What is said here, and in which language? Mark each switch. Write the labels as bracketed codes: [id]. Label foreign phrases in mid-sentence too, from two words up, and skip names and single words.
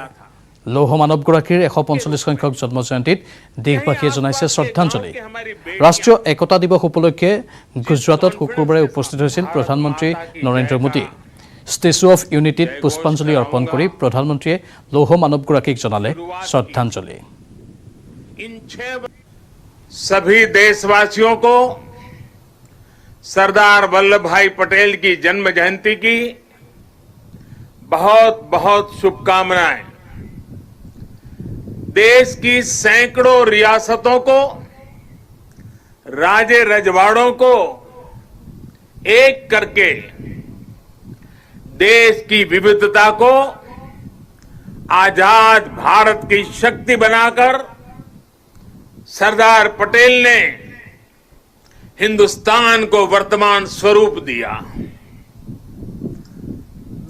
[as] লৌহ মানৱগৰাকীৰ 145 সংখ্যক জন্ম জয়ন্তীত দেশবাসীয়ে জনাইছে শ্ৰদ্ধাঞ্জলি। ৰাষ্ট্ৰীয় একতা দিৱস উপলক্ষে গুজৰাটত শুক্ৰবাৰে উপস্থিত হৈছিল প্ৰধানমন্ত্ৰী নৰেন্দ্ৰ মোদী। ষ্টেচু অফ ইউনিটিত পুষ্পাঞ্জলি অৰ্পণ কৰি প্ৰধানমন্ত্ৰীয়ে লৌহ মানৱগৰাকীক জনালে শ্ৰদ্ধাঞ্জলি। [hi] सभी देशवासियों को सरदार वल्लभ भाई पटेल की जन्म जयंती की बहुत बहुत शुभकामनाएं। देश की सैकड़ों रियासतों को, राजे रजवाड़ों को एक करके देश की विविधता को आजाद भारत की शक्ति बनाकर सरदार पटेल ने हिंदुस्तान को वर्तमान स्वरूप दिया।